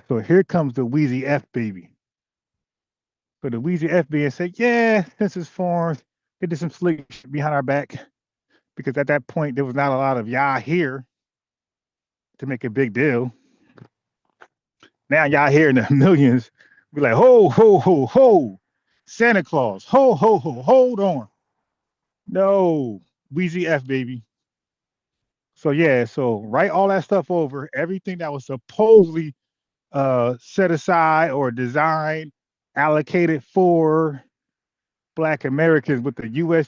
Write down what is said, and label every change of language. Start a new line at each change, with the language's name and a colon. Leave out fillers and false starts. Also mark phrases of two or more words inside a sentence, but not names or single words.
English: So here comes the Wheezy F baby. So the Wheezy F baby said, yeah, census forms. They did some slick shit behind our back because at that point there was not a lot of y'all here to make a big deal. Now y'all here in the millions, be like, ho, ho, ho, ho, Santa Claus, ho, ho, ho, hold on. No, Wheezy F, baby. So yeah, so write all that stuff over, everything that was supposedly set aside or designed, allocated for Black Americans with the U.S.